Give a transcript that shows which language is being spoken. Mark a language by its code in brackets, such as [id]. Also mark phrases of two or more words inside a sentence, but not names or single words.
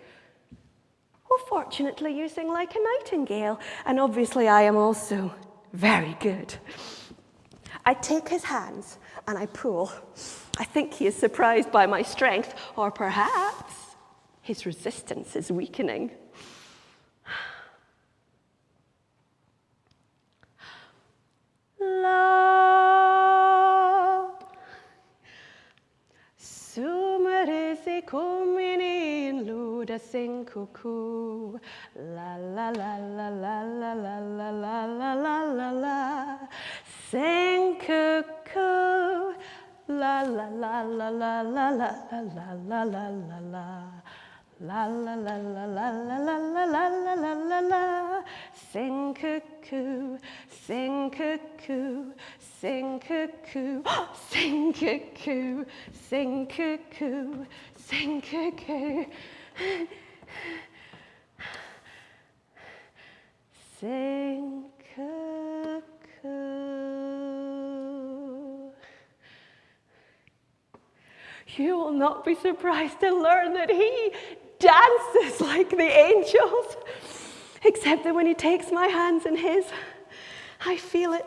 [en] Well, fortunately, you sing like a nightingale, and obviously I am also very good. I take his hands and I pull. I think he is surprised by my strength, or perhaps his resistance is weakening. [enm] La sumerese comini in luda sing cuckoo. La la la la la la la la la la la la la. [en] Sing cuckoo. La la la la la la la la la la la la. La la la la la la la la la la la la la. Sing cuckoo, sing cuckoo, sing cuckoo, sing cuckoo, sing cuckoo, sing cuckoo. Sing cuckoo. You will not be surprised to learn that he dances like the angels, except that when he takes my hands in his, I feel it.